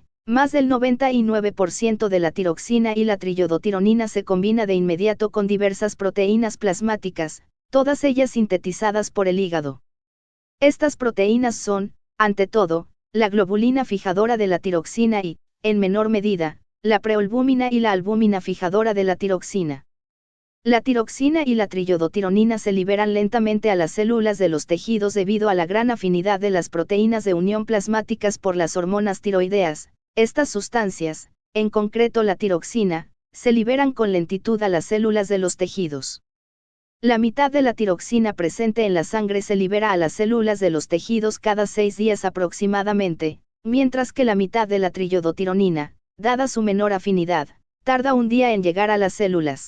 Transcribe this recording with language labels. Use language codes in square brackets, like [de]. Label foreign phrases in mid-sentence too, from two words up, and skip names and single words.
[es] Más del 99% de la tiroxina y la triyodotironina se combina de inmediato con diversas proteínas plasmáticas, todas ellas sintetizadas por el hígado. Estas proteínas son, ante todo, la globulina fijadora de la tiroxina y, en menor medida, la prealbúmina y la albúmina fijadora de la tiroxina. La tiroxina y la triyodotironina se liberan lentamente a las células de los tejidos debido a la gran afinidad de las proteínas de unión plasmáticas por las hormonas tiroideas. Estas sustancias, en concreto la tiroxina, se liberan con lentitud a las células de los tejidos. La mitad de la tiroxina presente en la sangre se libera a las células de los tejidos cada 6 días aproximadamente, mientras que la mitad de la triyodotironina, dada su menor afinidad, tarda un día en llegar a las células.